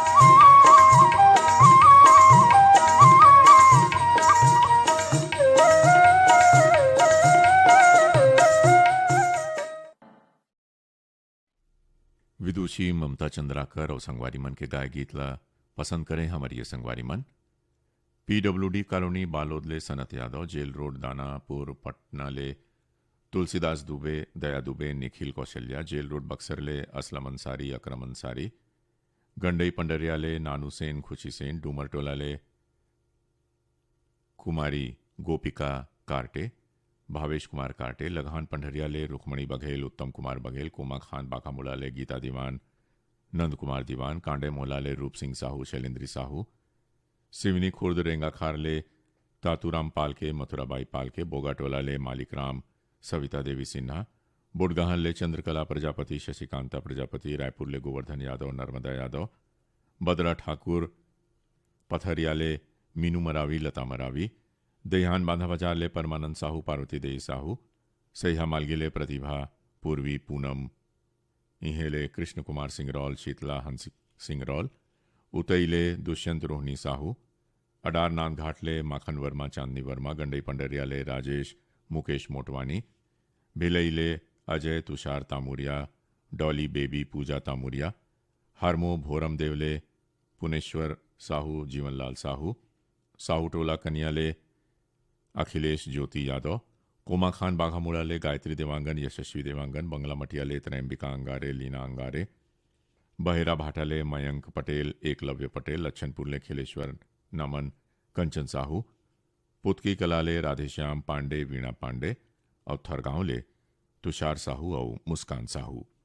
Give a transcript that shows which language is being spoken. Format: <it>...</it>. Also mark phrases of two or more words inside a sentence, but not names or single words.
<hne>विदुषी ममता चंद्राकर और संगवारी मन के गाय गीत ला पसंद करें हमारी ये संगवारी मन। PWD कॉलोनी बालोद ले सनत यादव, जेल रोड दानापुर पटना ले तुलसीदास दुबे, दया दुबे, निखिल कौशल्या, जेल रोड बक्सर ले असलम अंसारी, अकरम अंसारी, गंडई पंडरिया ले नानू सेन, खुशी सेन, डूमरटोला ले कुमारी गोपिका कार्टे, भावेश कुमार कार्टे, लगान पंडरिया ले रुक्मणी बघेल, उत्तम कुमार बघेल, कोमा खान बाकामुला ले गीता दीवान, नंद कुमार दीवान, कांडे मोला ले रूप सिंह साहू, शैलेंद्री साहू, सिवनी खुर्द रेंगा खार ले तातूराम पालके, मथुराबाई पालके, बोगाटोला ले मालिक राम, सविता देवी सिन्हा, बुडगाहन ले चंद्रकला प्रजापति, शशिकांता प्रजापति, रायपुर ले गोवर्धन यादव, नर्मदा यादव, बदरा ठाकुर, पथरिया ले मीनू मरावी, लता मरावी, देहान बांधा बाजार ले परमानंद साहू, पार्वती देई साहू, सहिया मालगी ले प्रतिभा, पूर्वी, पूनम, इहे ले कृष्ण कुमार सिंगरौल, शीतला हंस सिंगरौल, उतई ले दुष्यंत रोहनी साहू, अडारनाथ घाट ले माखन वर्मा, चांदनी वर्मा, गंडई पंडरिया ले राजेश मुकेश मोटवानी, भिलई ले अजय तुषार तामुरिया, डॉली बेबी पूजा तामुरिया, हरमो भोरम देवले पुनेश्वर साहू, जीवनलाल साहू, साहू टोला कन्या ले अखिलेश ज्योति यादव, कोमा खान बाघामुड़ा ले गायत्री देवांगन, यशस्वी देवांगन, बंगला मटिया ले त्रैम्बिका अंगारे, लीना अंगारे, बहेरा भाटा ले मयंक पटेल, एकलव्य पटेल, लच्छनपुर ले खिलेश्वर नमन, कंचन साहू, पुतकी कला ले राधेश्याम पांडे, वीणा पांडे और थरगांव ले तुषार साहू और मुस्कान साहू।</hne>